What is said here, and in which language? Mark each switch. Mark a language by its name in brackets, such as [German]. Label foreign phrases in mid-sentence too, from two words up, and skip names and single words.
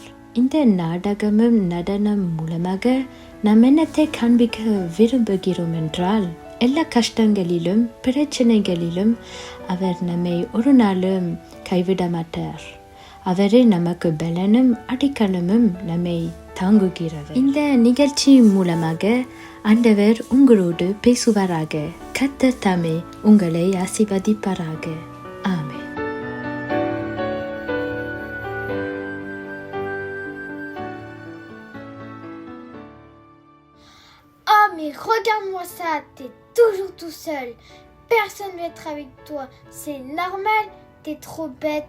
[Tamil] இந்த நாடகமும் நடனம் மூலமாக நாம் என்னத்தை காண்பிக்க விரும்புகிறோம் என்றால், எல்லா கஷ்டங்களிலும் பிரச்சனைகளிலும் அவர் நம்மை ஒரு நாளும் கைவிட மாட்டார். அவரே நமக்கு பலனும் அடிக்கலமும் நம்மை தாங்குகிறார். இந்த நிகழ்ச்சி மூலமாக ஆண்டவர் உங்களோடு பேசுவாராக. கர்த்தர் தாமே உங்களை ஆசீர்வதிப்பாராக. ஆமென். [French] Oh mais regarde-moi ça, t'es toujours tout seul. Personne ne veut être avec toi. C'est normal, t'es trop bête.